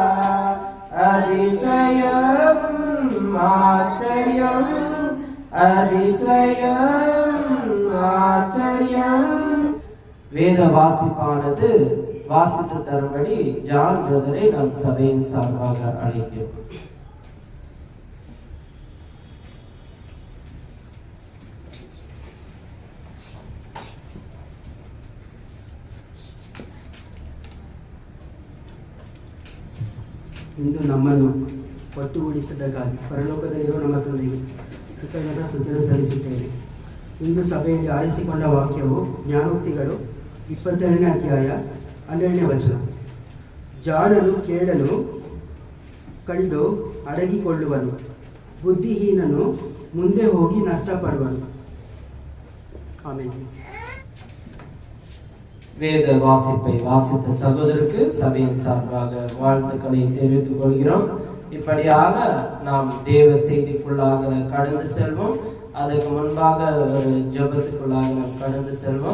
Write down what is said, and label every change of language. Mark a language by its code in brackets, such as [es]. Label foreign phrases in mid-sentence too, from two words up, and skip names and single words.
[ta] அதிசயம் ஆச்சரியம் அதிசயம் ஆச்சரியம். வேத வாசிப்பானது வாசித்து தரும்படி ஜான் பிரதரை நாம் சபையின் சார்பாக அழைக்கிறோம். [kn] ಇಂದು ನಮ್ಮನ್ನು ಒಟ್ಟುಗೂಡಿಸಿದ್ದಕ್ಕಾಗಿ ಪರಲೋಕದಲ್ಲಿರುವ ನಮ್ಮ ತಂದೆಗೆ ಕೃತಜ್ಞತಾ ಸ್ತುತಿಯನ್ನು ಸಲ್ಲಿಸುತ್ತೇವೆ. ಇಂದು ಸಭೆಯಲ್ಲಿ ಆರಿಸಿಕೊಂಡ ವಾಕ್ಯವು ಜ್ಞಾನೋಕ್ತಿಗಳು 22ನೇ ಅಧ್ಯಾಯ 12ನೇ ವಚನ. ಜಾಣನು ಕೇಳಲು ಕಂಡು ಅಡಗಿಕೊಳ್ಳುವನು, ಬುದ್ಧಿಹೀನನು ಮುಂದೆ ಹೋಗಿ ನಷ್ಟಪಡುವನು. ಆಮೇಲೆ [ta] வேத வாசிப்பை வாசித்த சகோதரருக்கு சபையின் சார்பாக வாழ்த்துக்களை தெரிவித்துக் கொள்கிறோம். இப்படியாக நாம் தேவ செய்திக்குள்ளாக கடந்து செல்வோம். அதற்கு முன்பாக ஒரு ஜபத்துக்குள்ளாக நாம் கடந்து செல்வோம்.